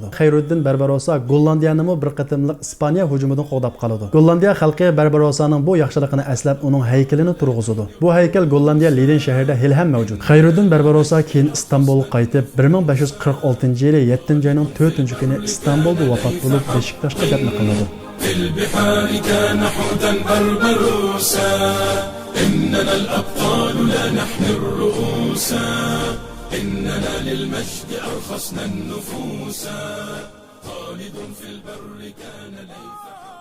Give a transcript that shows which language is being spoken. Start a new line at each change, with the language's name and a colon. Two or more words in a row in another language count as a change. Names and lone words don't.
Uzbek: Xayriddin Barbarosa Gollandiyani bir qatimliq Ispaniya hujumidan qo'g'dab qoladi. Gollandiya xalqi Barbarosaning bu yaxshiligini eslab uning haykalini turg'izdi. Bu haykal Gollandiya Liden shahrida hali ham mavjud. Xayriddin Barbarosa keyin Istanbulga qaytib 1546-yili 7-oyning 4-kuni Istanbulda vafot bo'lib, Beşiktaşga dafn qilindi.
Arabic: البحار كان حوتا بربروسا إننا الأبطال لا نحمي الرؤوسا إننا للمجد أرخصنا النفوسا خالد في البر كان ليث